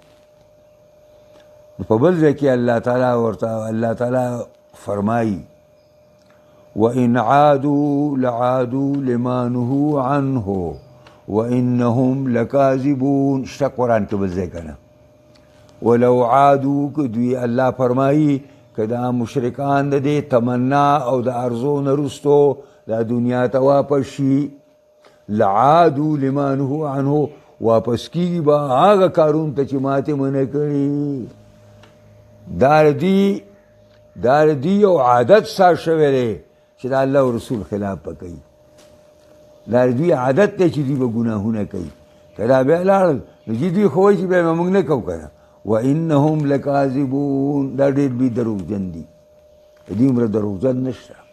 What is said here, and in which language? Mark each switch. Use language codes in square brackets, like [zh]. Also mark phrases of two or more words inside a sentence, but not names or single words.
[ps] نو په بل ځای کې [ar] الله تعالی [ps] فرمایي [ar] وَإِنْ عَادُوا لَعَادُوا لِمَا نُهُوا عَنْهُ وَإِنَّهُمْ لَكَاذِبُونَ [ps] شته قرآن کې بل ځای که نه [ar] ولو عادو [ps] که دوی الله فرمایي که دا مشرکان د دې تمنا او د ارزو نه رستو دا دنیا ته واپس شي [ar] لعادو لما نهوا عنه [ps] واپس کیږي به هغه کارونو ته چې ماتې منع کړي دا د دې یو عادت سار شوی دی چې د الله او رسول خلاف به کوي دا د دوی عادت دی چې دوی به ګناهونه کوي که دا بیا لاړل نو چې دوی خو وایي چې بیا به موږ نه کوو که نه [ar] وَإِنَّهُمْ لَكَاذِبُونَ [ps] دا ډېر لوی دروغجن دي د دې عمره دروغجن نشته.